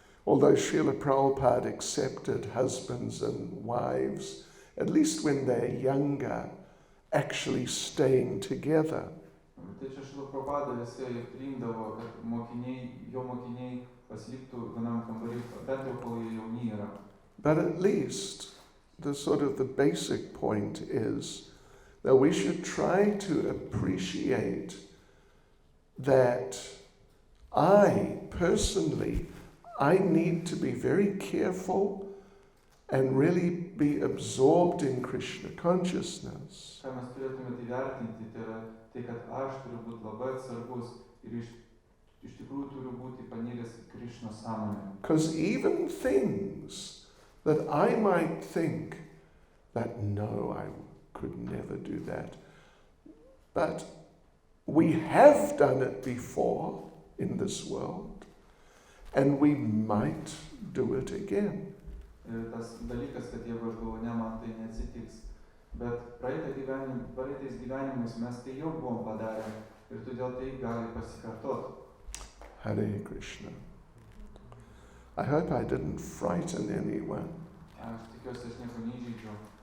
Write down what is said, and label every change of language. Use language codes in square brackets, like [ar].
[en] Although Srila Prabhupada accepted husbands and wives, at least when they're younger, actually staying together. [lt] Tai čia Srila Prabhupada jisai priimdavo, kad jo mokiniai pasiliktų vienam kambarį, bent jau kol jie jauni yra. [en] But at least the basic point is that we should try to appreciate that I personally, I need to be very careful and really be absorbed in Krishna consciousness. [lt] Ką mes turėtume įvertinti, tai yra tai, kad aš turiu būti labai atsargus ir iš tikrųjų turiu būti paniręs į Krishna sąmonę. [en] Because even things that I might think that no, I could never do that, but we have done it before in this world, and we might do it again. [lt] Ir tas dalykas, kad jeigu aš galvoju, ne, man tai neatsitiks, bet praeitais gyvenimais mes tai jau buvom padarę ir todėl tai gali pasikartoti. [en] Hare Krishna. I hope I didn't frighten anyone, [lt] Aš tikiuosi, aš nieko neįžeidžiau,